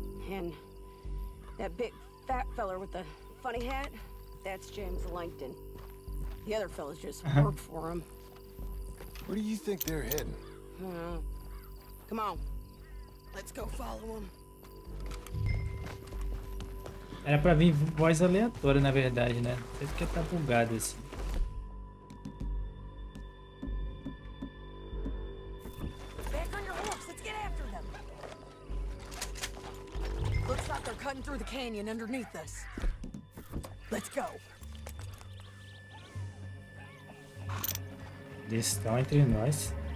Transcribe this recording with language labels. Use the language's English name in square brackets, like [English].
[English] And that big fat feller with the funny hat, that's James Langton. The other fellas just work for him. Where do you think they're heading? Come on, let's go follow him. [Portuguese] Era pra vir voz aleatória, na verdade, né? Não sei porque tá bugado assim. [English] Back on your horse, let's get after them. Looks like they're cutting through the canyon underneath us. Let's go. [Portuguese] Eles estão entre nós.